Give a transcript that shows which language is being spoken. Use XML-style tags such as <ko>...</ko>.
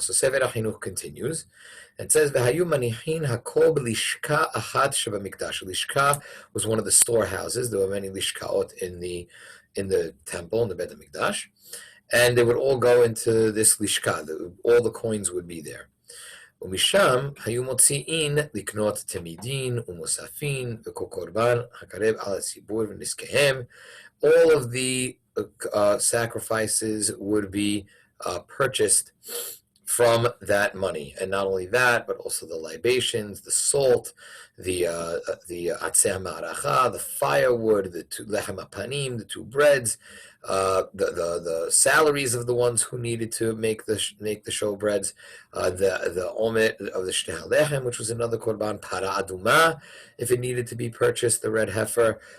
<en>So Sefer HaChinuch continues and says,</en> <he>"V'hayu manichin hakol b'lishka achat shebamikdash."</he> <en>Lishka was one of the storehouses. There were many lishkaot in the temple, in the Beit HaMikdash, and they would all go into this lishka. All the coins would be there.</en> <he>ומשם היו מוציאים לקנות תמידין ומוספין וכל קורבן הקרב על הציבור ונזקיהם.</he> <en>All of the sacrifices would be purchased from that money, and not only that, but also the libations, the salt, the atzeh ma'aracha, the firewood, the lechem hapanim, the two breads, the salaries of the ones who needed to make the showbreads, the omet of the shtei halechem, which was another korban, para aduma, if it needed to be purchased, the red heifer.</en>